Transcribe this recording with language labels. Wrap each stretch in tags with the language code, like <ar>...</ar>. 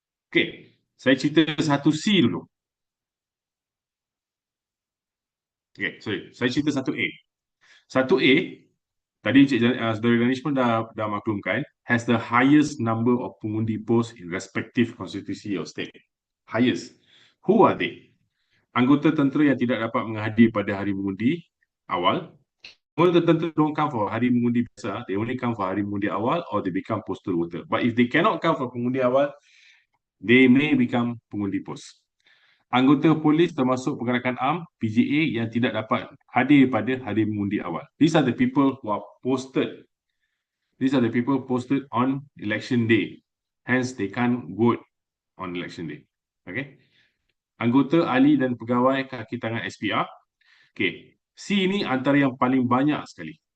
<ms>Okay, saya cerita satu C dulu. Okay, sorry. Saya cerita satu A. Satu A, tadi saudara Danish pun dah maklumkan,</ms> <en>has the highest number of</en> <ms>pengundi pos</ms> <en>in respective constituency or state. Highest. Who are they?</en> <ms>Anggota tentera yang tidak dapat menghadiri pada hari mengundi awal. Anggota tentera</ms> <en>don't come for</en> <ms>hari mengundi biasa.</ms> <en>They only come for</en> <ms>hari mengundi awal</ms> <en>or they become postal voter. But if they cannot come for</en> <ms>pengundi awal,</ms> <en>they may become</en> <ms>pengundi pos. Anggota polis termasuk pergerakan am, PJA yang tidak dapat hadir pada hari mengundi awal.</ms> <en>These are the people who are posted. These are the people posted on election day. Hence, they can't vote on election day.</en> <ms>Okay. Anggota ahli dan pegawai kaki tangan SPR. Okay. C ini antara yang paling banyak sekali.</ms>